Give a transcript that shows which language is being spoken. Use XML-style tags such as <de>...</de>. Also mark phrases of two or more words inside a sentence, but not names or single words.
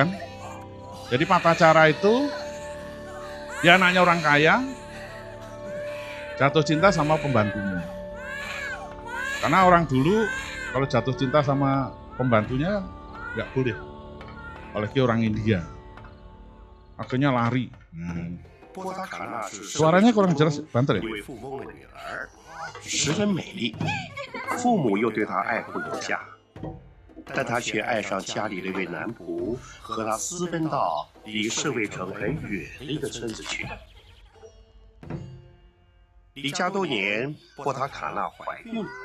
<id>Jadi tata cara itu dia anaknya orang kaya, jatuh cinta sama pembantunya. Karena orang dulu kalau jatuh cinta sama pembantunya nggak boleh, apalagi orang India. Akhirnya lari. Suaranya kurang jelas, banter ya?</id> <zh>十分美丽，父母又对她爱护有加，但她却爱上家里的一位男仆，和他私奔到离侍卫城很远的一个村子去。离家多年，波塔卡纳怀孕了。</zh>